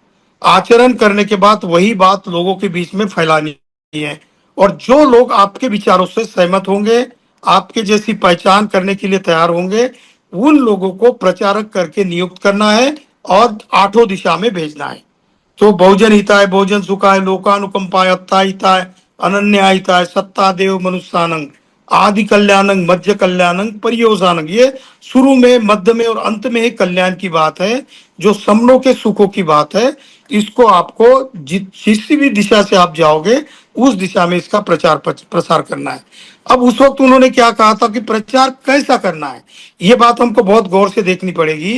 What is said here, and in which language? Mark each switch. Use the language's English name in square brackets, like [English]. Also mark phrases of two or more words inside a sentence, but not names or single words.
[Hindi] आचरण करने के बाद वही बात लोगों के बीच में फैलानी है। और जो लोग आपके विचारों से सहमत होंगे, आपके जैसी पहचान करने के लिए तैयार होंगे, उन लोगों को प्रचारक करके नियुक्त करना है और 8 दिशा में भेजना है। [Pali] तो बहुजन हिताय, बहुजन सुखाय, लोकानुकंपाय, अत्ता हिताय, अनन्या हिताय, सत्ता देव मनुष्यानंग, आदि कल्याणंग, मध्य कल्याणंग, परियोजानंग। [Hindi] ये शुरू में, मध्य में और अंत में ही कल्याण की बात है, जो समनों के सुखों की बात है। इसको आपको जिस भी दिशा से आप जाओगे, उस दिशा में इसका प्रसार करना है। अब उस वक्त उन्होंने क्या कहा था कि प्रचार कैसा करना है, ये बात हमको बहुत गौर से देखनी पड़ेगी।